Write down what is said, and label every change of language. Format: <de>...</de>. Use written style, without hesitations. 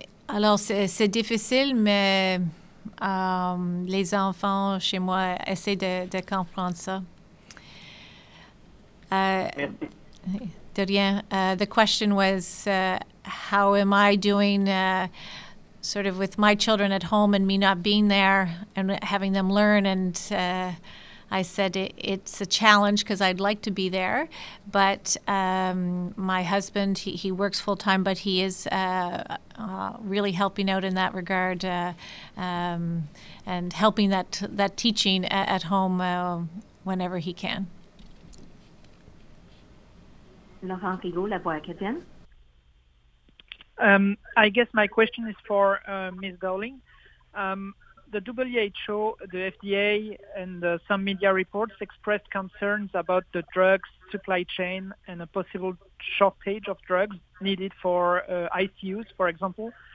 <fr>Alors, c'est difficile, mais les enfants chez moi essaient de comprendre ça. Merci. De rien.</fr> <en>The question was, how am I doing sort of with my children at home and me not being there and having them learn? And I said it's a challenge because I'd like to be there, but my husband, he works full-time, but he is really helping out in that regard and helping that teaching at home whenever he can.</en> <fr>Laurent Rigaud, La Voix acadienne.</fr> <en>I guess my question is for Ms. Dowling. The WHO, the FDA, and some media reports expressed concerns about the drugs supply chain and a possible shortage of drugs needed for ICUs, for example.</en>